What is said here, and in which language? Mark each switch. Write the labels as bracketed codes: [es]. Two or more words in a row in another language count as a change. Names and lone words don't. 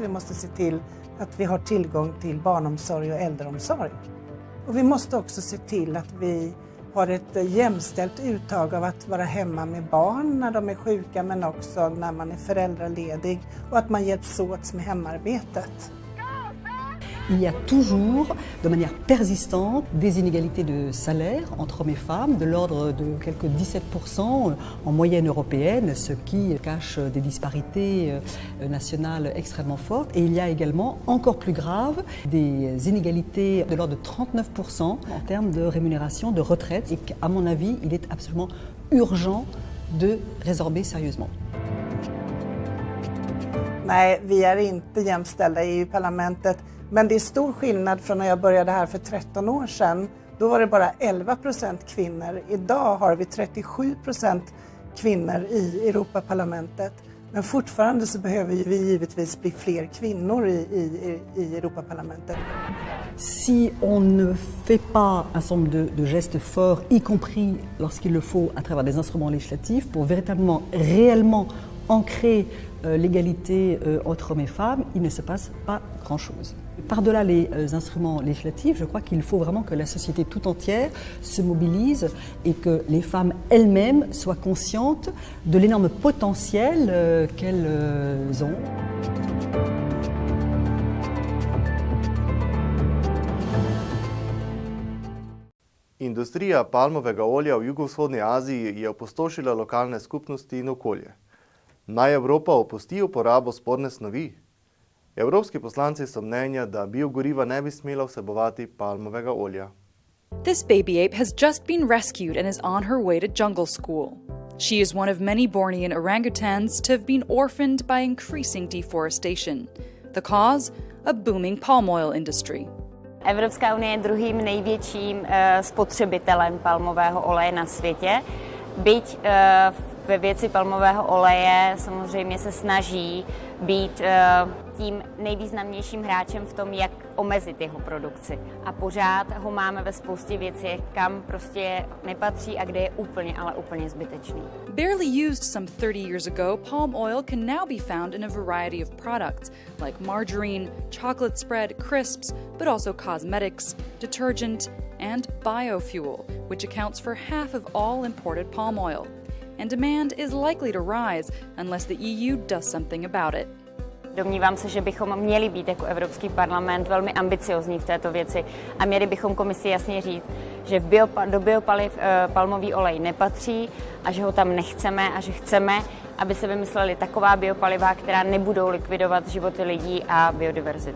[sv] Vi måste se till att vi har tillgång till barnomsorg och äldreomsorg. Och vi måste också se till att vi har ett jämställt uttag av att vara hemma med barn när de är sjuka, men också när man är föräldraledig, och att man hjälps åt med hemarbetet. [fr] Il y a toujours, de manière persistante, des inégalités de salaire entre hommes et femmes, de l'ordre de quelques 17% en moyenne européenne, ce qui cache des disparités nationales extrêmement fortes. Et il y a également, encore plus grave, des inégalités de l'ordre de 39% en termes de rémunération, de retraite, et qu'à mon avis, il est absolument urgent de résorber sérieusement. [sv] Nej, vi är inte jämställda i EU-parlamentet. Men det är stor skillnad från när jag började här för 13 år sedan. Då var det bara 11% kvinnor. Idag har vi 37% kvinnor i Europaparlamentet. Men fortfarande så behöver vi givetvis bli fler kvinnor i Europaparlamentet. [fr] Si on ne fait pas un certain nombre de gestes forts, y compris lorsqu'il le faut à travers des instruments législatifs, pour véritablement, réellement ancrer l'égalité entre hommes et femmes, il ne se passe pas grand-chose. Par-delà les instruments législatifs, je crois qu'il faut vraiment que la société tout entière se mobilise et que les femmes elles-mêmes soient conscientes de l'énorme potentiel qu'elles ont. [sl] Industrija palmovega olja v jugovzhodni Aziji je opustošila lokalne skupnosti in okolje. Naj Evropa opusti uporabo sporne snovi? Evropski poslanci so mnenja, da biogoriva ne bi smela vsebovati palmovega olja. [en] This baby ape has just been rescued and is on her way to jungle school. She is one of many Bornean orangutans to have been orphaned by increasing deforestation. The cause? A booming palm oil industry. [cs] Evropská unie je druhým největším spotřebitelem palmového oleje na světě. Byť Ve věci palmového oleje samozřejmě se snaží být tím nejvýznamnějším hráčem v tom, jak omezit jeho produkci. A pořád ho máme ve spoustě věcí, kam prostě nepatří a kde je úplně, ale úplně zbytečný. [en] Barely used some 30 years ago, palm oil can now be found in a variety of products like margarine, chocolate spread, crisps, but also cosmetics, detergent, and biofuel, which accounts for half of all imported palm oil. And demand is likely to rise unless the EU does something about it. [cs] Domnívám se, že bychom měli být jako Evropský parlament velmi ambiciozní v této věci a měli bychom komisi jasně říct, že do biopaliv palmový olej nepatří a že ho tam nechceme a že chceme, aby se vymysleli taková biopaliva, která nebudou likvidovat životy lidí a biodiverzitu.